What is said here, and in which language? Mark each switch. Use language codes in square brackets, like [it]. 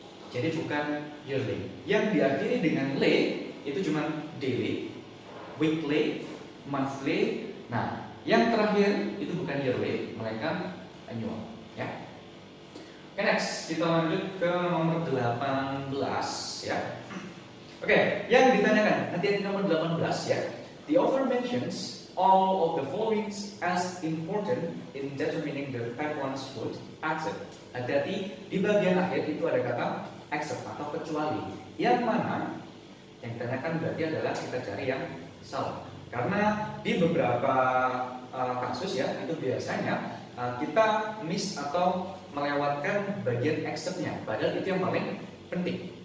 [id] Jadi bukan yearly. Yang diakhiri dengan lay itu cuma daily, weekly, monthly. Nah, yang terakhir itu bukan yearly, melainkan annual, ya. Oke, next kita lanjut ke nomor 18 ya. Oke, yang ditanyakan nanti nomor 18 ya. [en] The author mentions all of the following as important in determining the pipeline's route except. [id] Hati-hati, di bagian akhir itu ada kata except atau kecuali. Yang mana yang ditanyakan berarti adalah kita cari yang salah. Karena di beberapa kasus ya, itu biasanya kita miss atau melewatkan bagian except-nya, padahal itu yang paling penting.